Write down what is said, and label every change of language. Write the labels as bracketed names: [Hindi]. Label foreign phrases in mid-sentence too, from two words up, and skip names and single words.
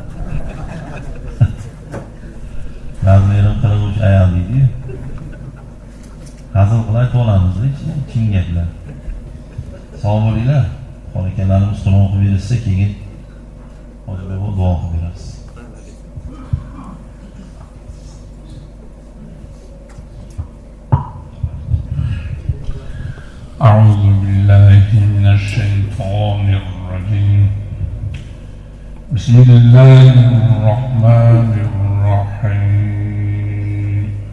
[Uzbek] Razmerim 43 ayol deydi-yu. Hazil qilib aytib olamiz-da, chin gaplar. Sog' bo'linglar. Xonakalarimiz Qur'on o'qib bersa, keyin hozirga duo qilib berasiz. [Arabic] أعوذ بالله من الشيطان الرجيم. بسم الله الرحمن الرحيم.